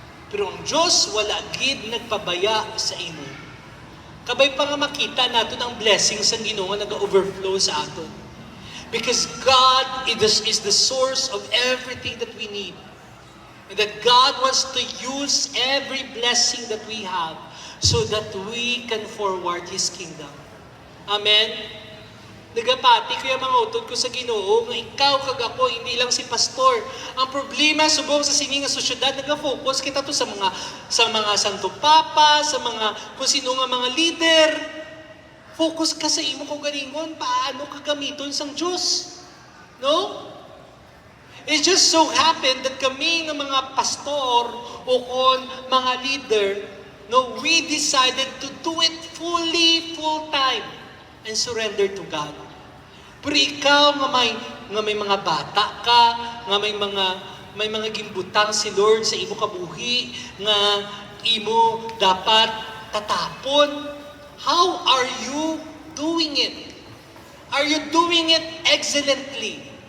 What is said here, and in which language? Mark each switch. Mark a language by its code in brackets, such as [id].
[hil] Pero ang Diyos, wala gid nagpabaya sa imo. Kabay pa nga makita natin ang blessing sa Ginoo nga nag-overflow sa aton. [en] Because God is the source of everything that we need. And that God wants to use every blessing that we have so that we can forward His kingdom. [hil] Amen? Nagapati ko yung mga utod ko sa Ginoo, nga ikaw kag ako, hindi lang si pastor. Ang problema, subong sa sininga sosyedad, nag-focus kita to sa mga Santo Papa, sa mga, kung sino nga mga leader. Focus ka sa imo kong galingon, paano ka gamiton sang Diyos. No? [en] It just so happened that [hil] kami ng mga pastor o kon mga leader, no, [en] we decided to do it full time and surrender to God. [hil] Pero ikaw nga may mga bata ka, nga may mga gimbutang si Lord sa imo kabuhi, nga imo dapat tatapon. [en] How are you doing it? Are you doing it excellently?